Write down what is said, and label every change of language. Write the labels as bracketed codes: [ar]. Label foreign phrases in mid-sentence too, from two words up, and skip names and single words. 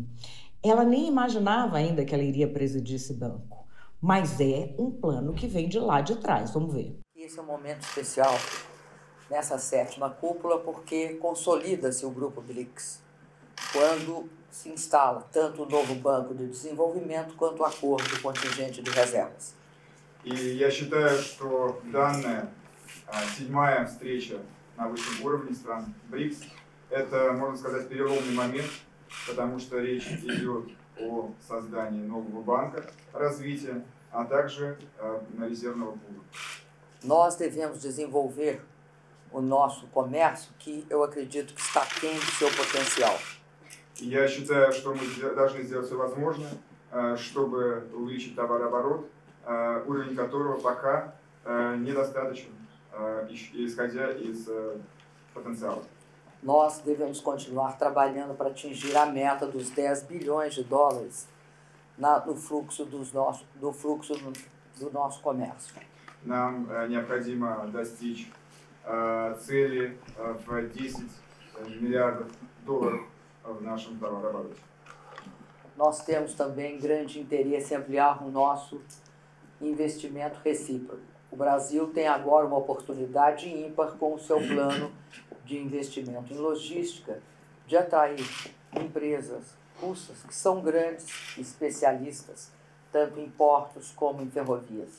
[pt] Ela nem imaginava ainda que ela iria presidir esse banco, mas é um plano que vem de lá de trás. Vamos ver. Esse é um momento especial nessa 7ª cúpula porque consolida-se o grupo BRICS, quando se instala tanto o novo Банco de Desenvolvimento quanto o acordo do contingente de reservas. [ru] И я считаю, что данная 7-я встреча на высшем уровне стран БРИКС – это, можно сказать, переломный момент, потому что речь идет о создании нового банка развития, а также резервного пула. [pt] Nós devemos desenvolver o nosso comércio, que eu acredito que está aquém do seu potencial. [ru] Я считаю, что мы должны сделать все возможное, чтобы увеличить товарооборот, уровень которого пока недостаточен, исходя из потенциала. [pt] Nós devemos continuar trabalhando para atingir a meta dos 10 bilhões de dólares no fluxo do nosso comércio. [ru] Нам необходимо достичь цели в 10 миллиардов долларов в нашем товарообороте. [pt] Nós temos também grande interesse em ampliar o nosso investimento recíproco. O Brasil tem agora uma oportunidade ímpar com o seu plano de investimento em logística de atrair empresas russas que são grandes especialistas, tanto em portos como em ferrovias.